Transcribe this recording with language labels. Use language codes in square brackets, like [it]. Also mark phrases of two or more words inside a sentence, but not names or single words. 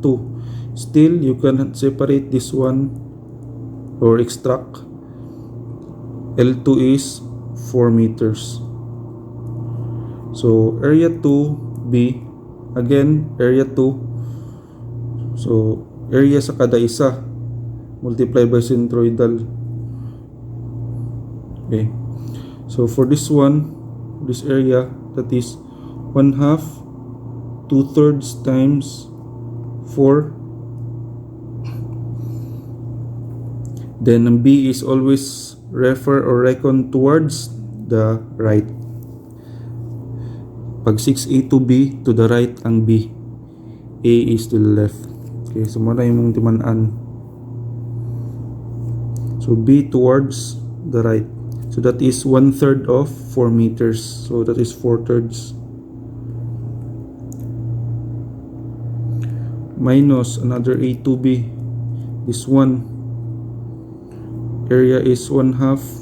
[en] Still, you can separate this one or extract. L2 is 4 meters. So area 2B, again area 2. So area [hil] sa kada isa [en] multiply by centroidal. Okay. So for this one, this area, that is 1/2, 2/3 times 4. Then ang B is always refer or reckon towards the right. Pag 6A to B, to the right ang B. A is to the left. Okay, so [hil] muna yung timanan. [en] So B towards the right. So that is 1/3 of 4 meters. So that is 4/3. Minus another A to B. This one. Area is 1/2.